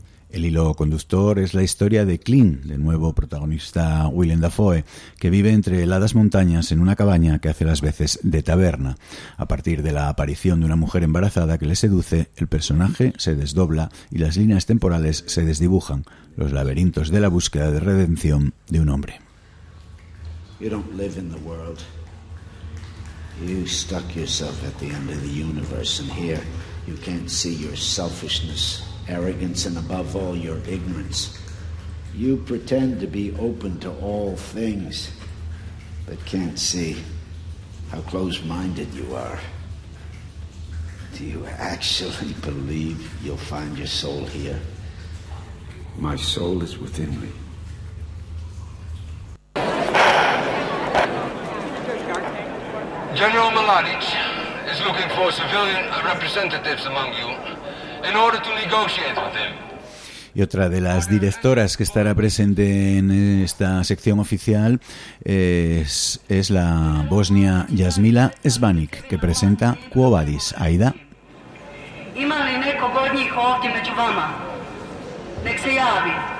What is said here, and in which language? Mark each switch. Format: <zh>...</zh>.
<es>El hilo conductor es la historia de Clint, de nuevo protagonista Willem Dafoe, que vive entre heladas montañas en una cabaña que hace las veces de taberna. A partir de la aparición de una mujer embarazada que le seduce, el personaje se desdobla y las líneas temporales se desdibujan, los laberintos de la búsqueda de redención de un hombre.</es> <en>You don't live in the world. You stuck yourself at the end of the universe and here you can't see your selfishness. Arrogance and above all your ignorance. You pretend to be open to all things, but can't see how close-minded you are. Do you actually believe you'll find your soul here? My soul is within me. General Mladic is looking for civilian representatives among you. In order to negotiate with him.</en> <es>Y otra de las directoras que estará presente en esta sección oficial es la bosnia Jasmila Svanik, que presenta Quo Vadis. Aida.</es> <bs>Ima li nekog od njih ovdje među vama? Nek se javi.</bs>